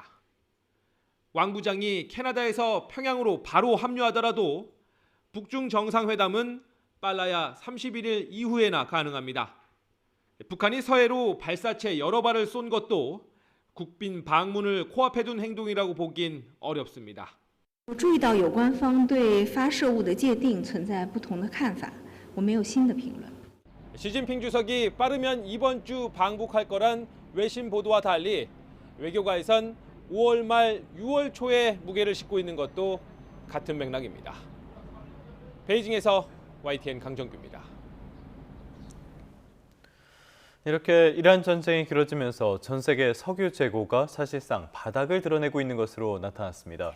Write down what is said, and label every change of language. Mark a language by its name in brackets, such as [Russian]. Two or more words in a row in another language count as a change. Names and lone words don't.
[Korean] 왕 부장이 캐나다에서 평양으로 바로 합류하더라도 북중 정상회담은 빨라야 31일 이후에나 가능합니다. 북한이 서해로 발사체 여러 발을 쏜 것도 국빈 방문을 코앞에 둔 행동이라고 보긴 어렵습니다. [Chinese] 我注意到有关方对发射物的界定存在不同的看法，我没有新的评论。 [Korean] 시진핑 주석이 빠르면 이번 주 방북할 거란 외신 보도와 달리 외교가에선 5월 말 6월 초에 무게를 싣고 있는 것도 같은 맥락입니다. 베이징에서 YTN 강정규입니다. 이렇게 이란 전쟁이 길어지면서 전 세계 석유 재고가 사실상 바닥을 드러내고 있는 것으로 나타났습니다.